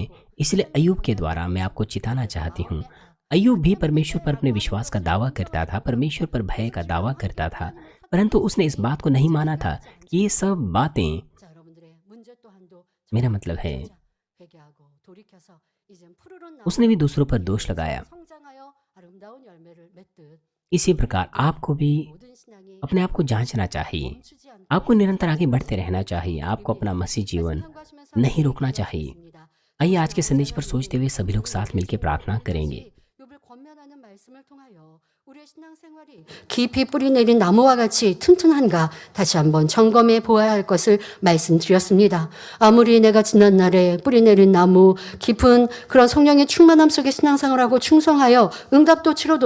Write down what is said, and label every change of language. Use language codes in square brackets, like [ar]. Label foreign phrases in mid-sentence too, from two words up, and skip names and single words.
[hi] इसलिए अय्यूब के द्वारा मैं आपको चिताना चाहती हूँ। अय्यूब भी परमेश्वर पर अपने विश्वास का दावा करता था, परमेश्वर पर भय का दावा करता था, परंतु उसने इस बात को नहीं माना था कि ये सब बातें, मेरा मतलब है, उसने भी दूसरों पर दोष लगाया। इसी प्रकार आपको भी अपने आप को जांचना चाहिए। आपको निरंतर आगे बढ़ते रहना चाहिए। आपको अपना मसीह जीवन नहीं रोकना चाहिए। आइए आज के संदेश पर सोचते हुए सभी लोग साथ मिलकर प्रार्थना करेंगे। [ko] 깊이 뿌리 내린 나무와 같이 튼튼한가 다시 한번 점검해 보아야 할 것을 말씀드렸습니다. 아무리 내가 지난날에 뿌리 내린 나무, 깊은 그런 성령의 충만함 속에 신앙생활하고 충성하여 응답도 치료도